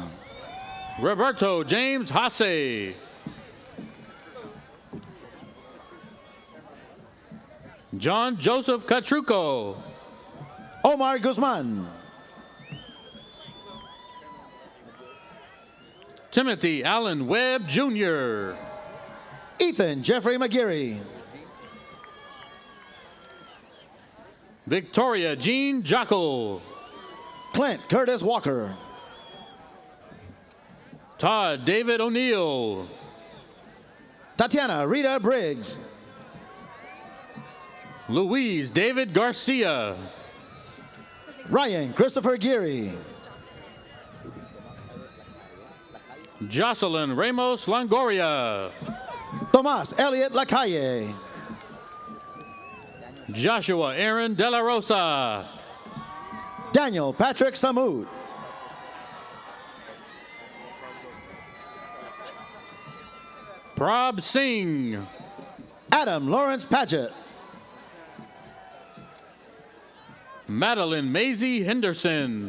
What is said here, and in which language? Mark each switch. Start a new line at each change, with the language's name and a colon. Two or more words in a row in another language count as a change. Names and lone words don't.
English: Roberto James Hasse. John Joseph Catruco. Omar Guzman. Timothy Allen Webb Jr. Ethan Jeffrey McGeary. Victoria Jean Jackal. Clint Curtis Walker. Todd David O'Neill. Tatiana Rita Briggs. Louise David Garcia. Ryan Christopher Geary. Jocelyn Ramos Longoria. Tomas Elliott Lacalle. Joshua Aaron De La Rosa. Daniel Patrick Samut. Prab Singh. Adam Lawrence Paget. Madeline Maisie Henderson.